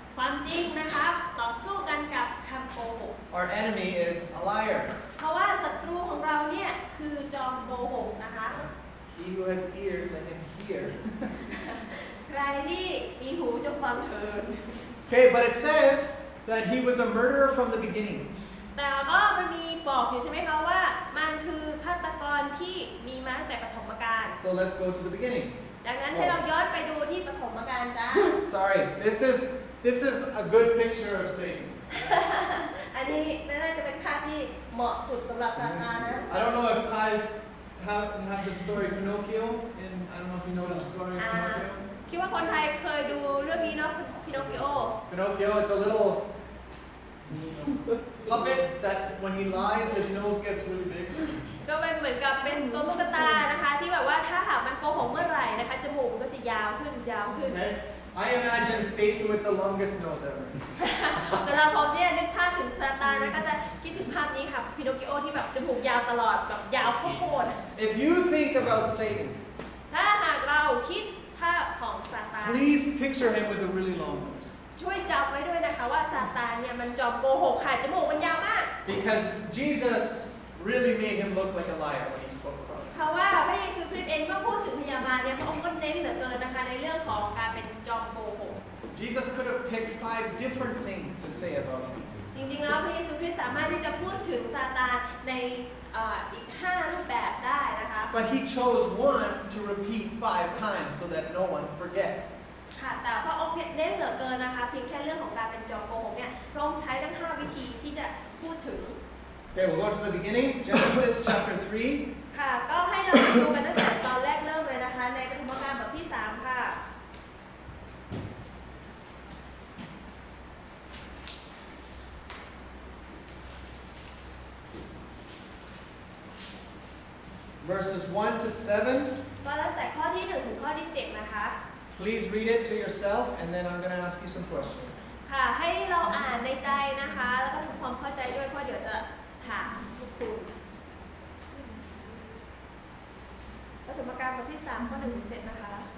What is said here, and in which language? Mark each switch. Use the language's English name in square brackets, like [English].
[Thai] ความจริงนะคะต่อสู้กันกับคำโกหก [English] Our enemy is a liar. [Thai] เพราะว่าศัตรูของเราเนี่ยคือจอมโกหกนะคะ [English] He who has ears, let him hear. [Thai] ใครที่มีหูจงฟังเถิด [English] Okay, but it says that he was a murderer from the beginning. [Thai] แต่ก็มันมีบอกอยู่ใช่ไหมคะว่ามันคือฆาตกรที่มีมาตั้งแต่ปฐมกาล [English] So let's go to the beginning. [Thai] ดังนั้นให้เราย้อนไปดูที่ปฐมกาลจ้า [English] Sorry, this is a good picture of Satan. [Thai] อันนี้น่าจะเป็นภาพที่เหมาะสุดสำหรับซาตานนะ [English] I don't know if guys have the story Pinocchio. I don't know if you know the story of Pinocchio. [Thai] คิดว่าคนไทยเคยดูเรื่องนี้เนาะพิโนคิโอ [English] Pinocchio, it's a little puppet that when he lies, his nose gets really big. [Thai] ก็เป็นเหมือนกับเป็นตัวตุ๊กตานะคะที่แบบว่าถ้าหากมันโกหกเมื่อไหร่นะคะจมูกมันก็จะยาวขึ้นยาวขึ้น [English] Okay? I imagine Satan with the longest nose ever. [Thai] แต่เราพอเนี่ยนึกภาพถึงซาตานนะก็จะคิดถึงภาพนี้ค่ะพิโนคิโอที่แบบจมูกยาวตลอดแบบยาวโคตร [English] If you think about Satan, [Thai] ถ้าหากเราคิดภาพของซาตาน [English] please picture him with a really long nose. [Thai] ช่วยจำไว้ด้วยนะคะว่าซาตานเนี่ยมันจอมโกหกค่ะจมูกมันยาวมาก [English] Because Jesus really made him look like a liar when he spoke about it. [Thai] เพราะว่าพระเยซูคริสต์เองเมื่อพูดถึงพยามารเนี่ยพระองค์ก็เน้นเหลือเกินนะคะในเรื่องของการเป็นจอมโกหก [English] Jesus could have picked 5 different things to say about him. [Thai] จริงๆแล้วพระเยซูคริสต์สามารถที่จะพูดถึงซาตานในอีก5รูปแบบได้นะคะ [English] But he chose one to repeat 5 times so that no one forgets. [Thai] ค่ะแต่พระองค์เน้นเหลือเกินนะคะเพียงแค่เรื่องของการเป็นจอมโกหกเนี่ยพระองค์ใช้ทั้ง5วิธีที่จะพูดถึง [English] Okay, we'll go to the beginning. Genesis chapter 3. [Thai] ค่ะก็ให้เราดูกันตั้งแต่ตอนแรกเริ่มเลยนะคะในปฐมกาลบทที่3ค่ะ [English] 1 verses 1 to 7. [Thai] ก็ตั้งแต่ข้อที่1ถึงข้อที่7นะคะ [English] Please read it to yourself, and then I'm going to ask you some questions. [Thai] ค่ะให้เราอ่านในใจนะคะแล้วก็ทำความเข้าใจด้วยเพราะเดี๋ยวจะถามทุกคุณปฐมกาลบทที่3ข้อ1ถึง7นะคะ